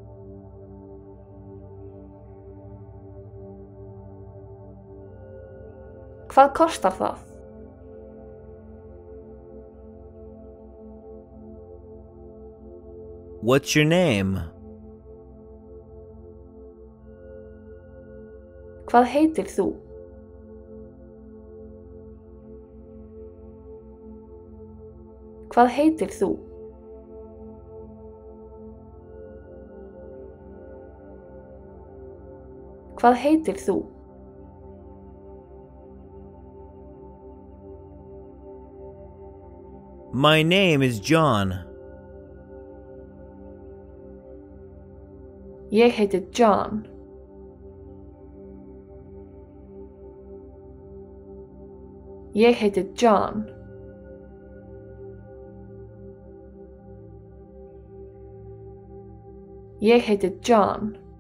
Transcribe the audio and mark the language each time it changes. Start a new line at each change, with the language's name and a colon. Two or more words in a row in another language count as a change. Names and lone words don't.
Icelandic: Hvað kostar það?
English: What's your name?
Icelandic: Hvað heitir þú? Hvað heitir þú? Hvað heitir þú?
English: My name is John.
Icelandic: Ég heiti John. Ég heiti John. Ég heiti John.